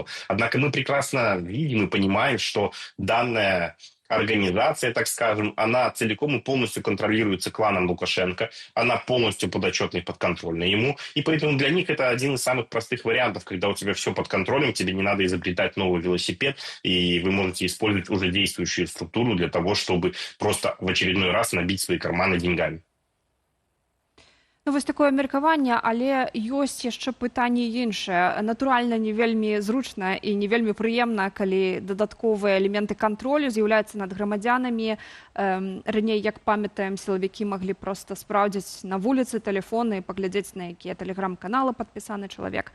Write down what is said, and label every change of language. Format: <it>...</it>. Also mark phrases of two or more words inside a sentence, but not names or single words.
<ru>Однако мы прекрасно видим и понимаем, что данная организация, так скажем, она целиком и полностью контролируется кланом Лукашенко, она полностью подотчетна и подконтрольна ему, и поэтому для них это один из самых простых вариантов, когда у тебя все под контролем, тебе не надо изобретать новый велосипед, и вы можете использовать уже действующую структуру для того, чтобы просто в очередной раз набить свои карманы деньгами.</ru> <be>Вось такое меркаванне, але ёсць яшчэ пытанне іншае. Натуральна, не вельмі зручна і не вельмі прыемна, калі дадатковыя элементы кантролю з'яўляюцца над грамадзянамі. Раней, як памятаем, сілавікі маглі проста спраўдзіць на вуліцы тэлефоны і паглядзець, на якія тэлеграм-каналы падпісаны чалавек.</be>